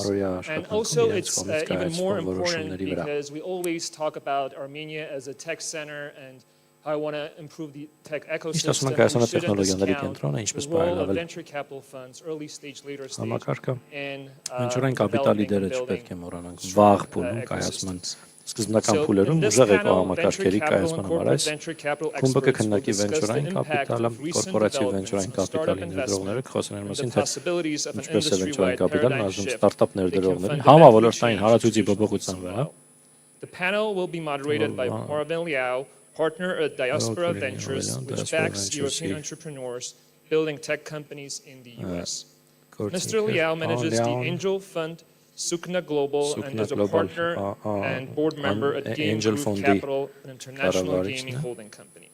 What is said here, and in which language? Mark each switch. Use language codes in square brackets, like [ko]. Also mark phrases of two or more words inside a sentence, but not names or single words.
[en] And also it's even more important because we always talk about Armenia as a tech center and how I want to improve the tech ecosystem. We shouldn't discount the role of venture capital funds, early stage, later stage, in developing and building strong ecosystems. [hy] Սկզբնական փուլերում ուժեղ էկոհամակարգերի կայացման համար այս խումբը կքննարկի վենչուրային կապիտալը, կորպորատիվ վենչուրային կապիտալի ներդրողները կխոսեն այն մասին, թե ինչպես է վենչուրային կապիտալն ազդում ստարտափ ներդրողներին համավոլորտային հարացույցի փոփոխության վրա։ [en] The panel will be moderated by Marvin Liao, partner at Diaspora Ventures, which backs European entrepreneurs building tech companies in the US. Mr. Liao manages the angel fund Sukna Global and is a partner and board member at Game Group Capital, an international gaming holding company.